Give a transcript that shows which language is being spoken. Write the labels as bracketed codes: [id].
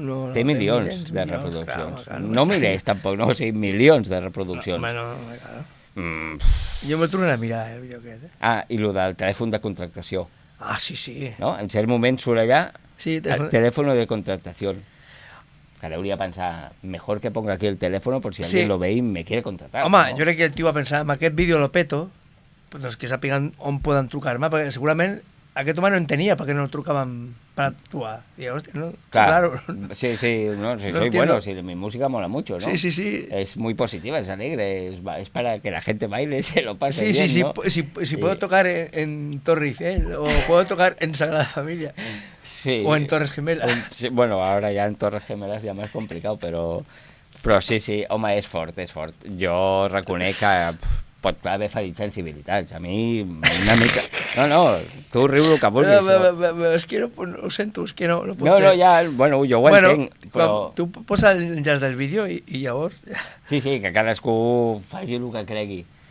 [ca] No, té milions de reproduccions. No milers tampoc, no, o sigui, milions de reproduccions. Claro. Jo me'l tornaré a mirar, el vídeo aquest. I el del telèfon de contractació. Sí. No? En cert moment surt allà el telèfon de contractació. Que deuria pensar, [es] mejor que ponga aquí el teléfono por si alguien lo ve y me quiere contratar. [ca] Home, jo crec que el tio va pensar, amb aquest vídeo lo peto, doncs que sàpiguen on poden trucar-me, perquè segurament aquest home no entenia perquè no el trucaven per actuar. I hòstia, no? Claro. [es] Sí, no, soy bueno, mi música mola mucho, ¿no? Sí. Es muy positiva, es alegre, es para que la gente baile, se lo pase bien, ¿no? Si puedo tocar en Torre Eiffel o puedo tocar en Sagrada Familia. Sí. O en Torres Gemelas. Bueno, ahora ya en Torres Gemelas ya más complicado, [ca] però sí, home, és fort. Jo reconec que pot haver ferit sensibilitats. A mi, una mica... No, tu riu el que vulguis. És que no ho sento, és que no pot ser. No, ja, bueno, jo ho entenc, però... Tu posa l'enllaç del vídeo i llavors... Sí, que cadascú faci el que cregui.